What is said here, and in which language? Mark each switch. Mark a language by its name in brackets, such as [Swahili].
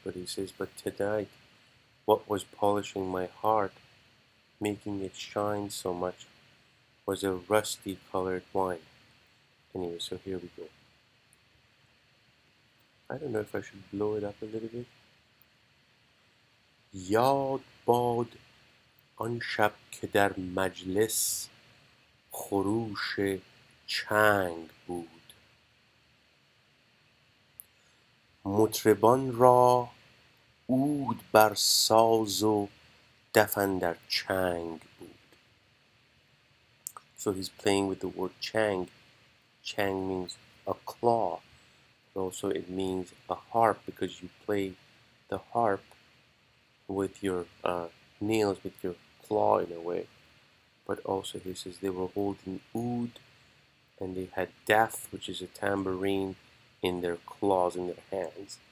[English] But he says, but tonight, what was polishing my heart, making it shine so much, was a rusty colored wine. Anyway, so here we go. I don't know if I should blow it up a little bit. [Persian] یاد باد آن شب که در مجلس خروش چنگ بود. مطربانرا عود بر ساز و دف اندر چنگ بود. [English] So he's playing with the word chang. Chang means a claw, but also it means a harp, because you play the harp with your nails, with your claw in a way. But also he says they were holding oud, and they had daf, which is a tambourine, in their claws, in their hands.